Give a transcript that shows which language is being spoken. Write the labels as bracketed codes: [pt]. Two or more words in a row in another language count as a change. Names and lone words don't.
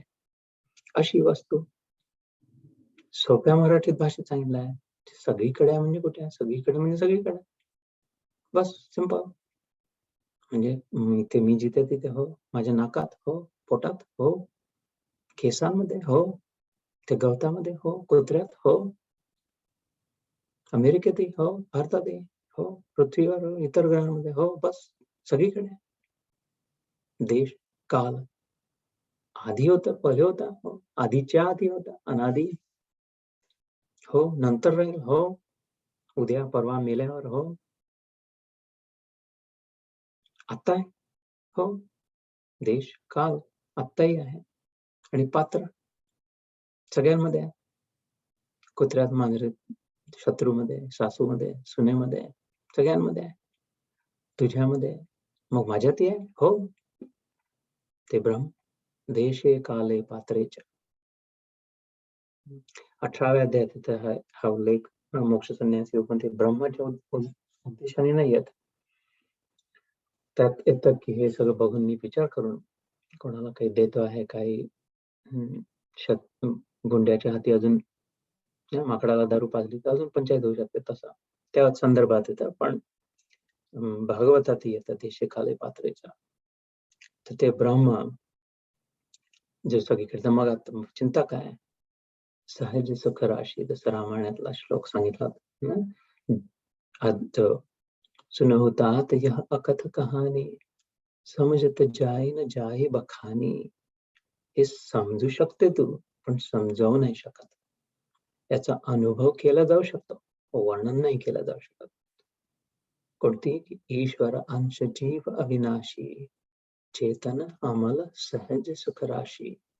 [mr] अशी वस्तू सोप्या मराठीत भाषेत सांगितलं आहे. सगळीकडे आहे म्हणजे कुठे आहे? सगळीकडे म्हणजे सगळीकडे. बस सिंपल. म्हणजे मी जिथे तिथे हो, माझ्या नाकात हो, पोटात हो, केसांमध्ये हो, ते गवतामध्ये हो, कुत्र्यात हो, अमेरिकेतही हो, भारतातही हो, पृथ्वीवर हो, इतर ग्रहांमध्ये हो, बस सगळीकडे. देश, काल आधी होतं, पहिले होता हो, आधीच्या आधी होता, अनादी हो, नंतर राहील हो, उद्या परवा मेल्यावर हो, आता आहे हो, देश, काल आत्ताही आहे आणि पात्र सगळ्यांमध्ये आहे. कुत्र्यात, मांजरीत, शत्रूमध्ये, सासूमध्ये, सुनेमध्ये, सगळ्यांमध्ये आहे. तुझ्यामध्ये मग माझ्यातही आहे हो. [sa] ते ब्रह्म देशे काले पात्रेच. [mr] 18व्या अध्यायात तिथे हा उल्लेख मोक्ष संन्यासी पण ते ब्रह्माच्या उद्देशाने नाही येत. त्यात येतं की हे सगळं बघून मी विचार करून कोणाला काही देतो आहे, काही गुंड्याच्या हाती अजून माकडाला दारू पाजली तर अजून पंचायत होऊ शकते तसा. त्या संदर्भात येतं. पण भागवतात येतं [sa] देशे काले पात्रेचा. [mr] तर ते ब्रह्म जे सगळीकडे मग आता चिंता काय? सहज सुख राशी जसं रामायणातला श्लोक सांगितला ना, [awa] सुनहु तात यह अकथ कहाणी समजत जाय न जाय बखानी. [mr] हे समजू शकते तू पण समजावू नाही शकत. याचा अनुभव केला जाऊ शकतो, वर्णन नाही केला जाऊ शकत. कोणती? [awa] ईश्वर अंश जीव अविनाशी चेतन अमल सहज सुख राशी.